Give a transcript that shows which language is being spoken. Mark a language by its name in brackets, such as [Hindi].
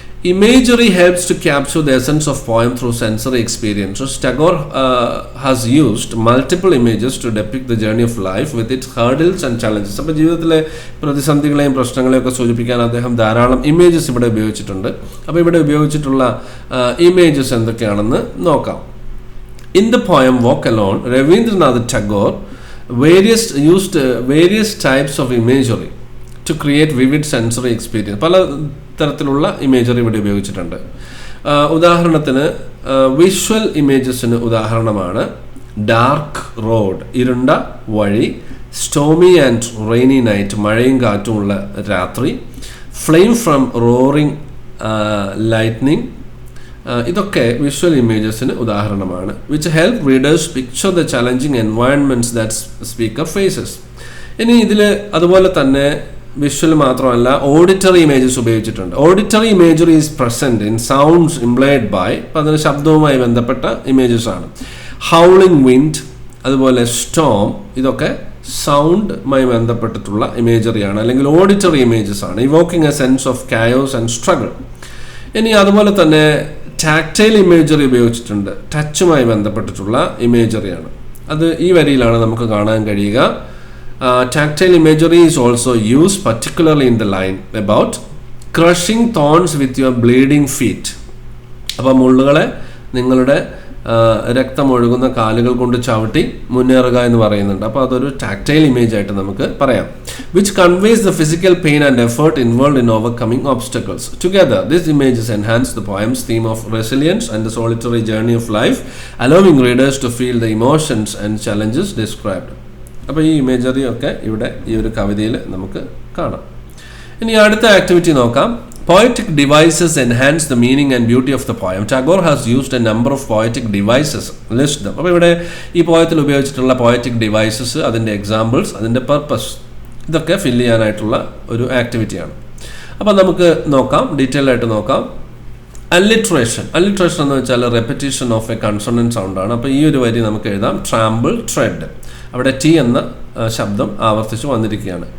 [English] Imagery helps to capture the essence of poem through sensory experiences. Tagore has used multiple images to depict the journey of life with its hurdles and challenges. [Malayalam] അപ്പോൾ ജീവിതത്തിലെ പ്രതിസന്ധികളെയും പ്രശ്നങ്ങളെയും ഒക്കെ സൂചിപ്പിക്കാൻ അദ്ദേഹം ധാരാളം images ഇവിടെ ഉപയോഗിച്ചിട്ടുണ്ട്. അപ്പോൾ ഇവിടെ ഉപയോഗിച്ചിട്ടുള്ള ഇമേജസ് എന്തൊക്കെയാണെന്ന് നോക്കാം. [English] In the poem Walk Alone, Rabindranath Tagore used various types of imagery to create vivid sensory experience. [Malayalam] പല തരത്തിലുള്ള ഇമേജറി ഇവിടെ ഉപയോഗിച്ചിട്ടുണ്ട്. ഉദാഹരണത്തിന് വിഷ്വൽ ഇമേജസിന് ഉദാഹരണമാണ് ഡാർക്ക് റോഡ്, ഇരുണ്ട വഴി, [English] stormy and rainy night, [Malayalam] മഴയും കാറ്റുമുള്ള രാത്രി, [English] flame from roaring lightning, [Malayalam] ഇതൊക്കെ വിഷ്വൽ ഇമേജസിന് ഉദാഹരണമാണ്. [English] Which help readers picture the challenging environments that speaker faces. [Malayalam] ഇനി ഇതിൽ അതുപോലെ തന്നെ വിഷ്വൽ മാത്രമല്ല ഓഡിറ്ററി ഇമേജസ് ഉപയോഗിച്ചിട്ടുണ്ട്. [English] auditory imagery is present in sounds implied by, [Malayalam] അപ്പം അതിന് ശബ്ദവുമായി ബന്ധപ്പെട്ട ഇമേജസ് ആണ്. ഹൗളിംഗ് വിൻഡ്, അതുപോലെ സ്റ്റോം, ഇതൊക്കെ സൗണ്ടുമായി ബന്ധപ്പെട്ടിട്ടുള്ള ഇമേജറിയാണ്, അല്ലെങ്കിൽ ഓഡിറ്ററി ഇമേജസ് ആണ്. [English] Evoking a sense of chaos and struggle. [Malayalam] ഇനി അതുപോലെ തന്നെ ടാക്ടൈൽ ഇമേജറി ഉപയോഗിച്ചിട്ടുണ്ട്, ടച്ചുമായി ബന്ധപ്പെട്ടിട്ടുള്ള ഇമേജറിയാണ്. അത് ഈ വരിയിലാണ് നമുക്ക് കാണാൻ കഴിയുക. [English] Tactile imagery is also used particularly in the line about crushing thorns with your bleeding feet. [Malayalam] അപ്പോൾ മുള്ളുകളെ നിങ്ങളുടെ രക്തമൊഴുകുന്ന കാലുകൾ കൊണ്ട് ചവിട്ടി മുന്നേറുക എന്ന് പറയുന്നുണ്ട്. അപ്പോൾ അതൊരു ടാക്ടൈൽ ഇമേജ് ആയിട്ട് നമുക്ക് പറയാം. [English] Which conveys the physical pain and effort involved in overcoming obstacles. Together, these images enhance the poem's theme of resilience and the solitary journey of life, allowing readers to feel the emotions and challenges described. [Malayalam] അപ്പോൾ ഈ imagery ഒക്കെ ഇവിടെ ഈ ഒരു കവിതയിൽ നമുക്ക് കാണാം. ഇനി അടുത്ത ആക്ടിവിറ്റി നോക്കാം. [English] Poetic devices enhance the meaning and beauty of the poem. Tagore has used a number of poetic devices. List them. [Malayalam] അപ്പോൾ ഇവിടെ ഈ പോയത്തിൽ ഉപയോഗിച്ചിട്ടുള്ള poetic devices, അതിൻ്റെ എക്സാമ്പിൾസ്, അതിൻ്റെ പർപ്പസ്, ഇതൊക്കെ ഫില്ല് ചെയ്യാനായിട്ടുള്ള ഒരു ആക്ടിവിറ്റിയാണ്. അപ്പോൾ നമുക്ക് നോക്കാം, ഡീറ്റെയിൽ ആയിട്ട് നോക്കാം. അല്ലിട്രേഷൻ എന്ന് വെച്ചാൽ [English] repetition of a consonant [Malayalam] സൗണ്ടാണ്. അപ്പോൾ ഈ ഒരു വരി നമുക്ക് എഴുതാം ട്രാമ്പിൾ ട്രെഡ്. അവിടെ ടി എന്ന ശബ്ദം ആവർത്തിച്ച് വന്നിരിക്കുകയാണ്.